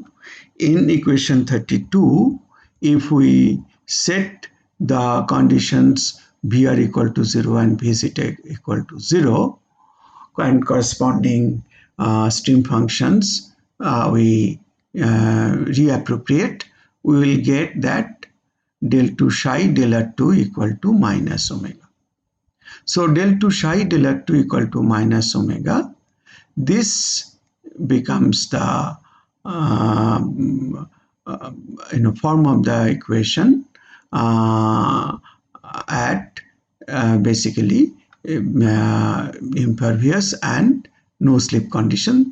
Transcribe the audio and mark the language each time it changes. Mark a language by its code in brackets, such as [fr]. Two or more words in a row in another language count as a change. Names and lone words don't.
[en] In equation 32, if we set the conditions Vr equal to 0 and V zeta equal to 0 and corresponding stream functions we reappropriate, we will get that del 2 psi del R2 equal to minus omega. So del 2 psi del R2 equal to minus omega, this becomes the form of the equation at basically impervious and no slip condition.